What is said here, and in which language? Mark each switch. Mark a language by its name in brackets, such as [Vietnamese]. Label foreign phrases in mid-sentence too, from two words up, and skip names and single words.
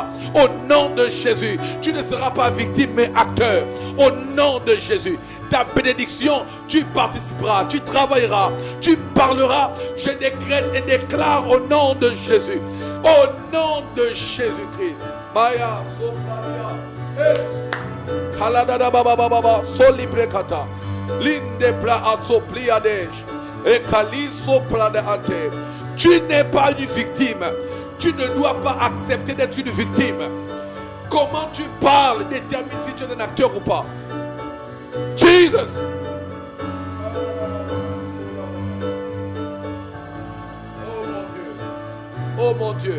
[French] Au nom de Jésus, tu ne seras pas victime mais acteur. Au nom de Jésus, ta bénédiction, tu participeras, tu travailleras, tu parleras. Je décrète et déclare au nom de Jésus. Au nom de Jésus-Christ. Maya, Sopralia, Kaladada baba baba solibrekata linde pla asopliadesh et kaliso plade ate. Tu n'es pas une victime. Tu ne dois pas accepter d'être une victime. Comment tu parles détermine si tu es un acteur ou pas. Jesus. Oh mon Dieu.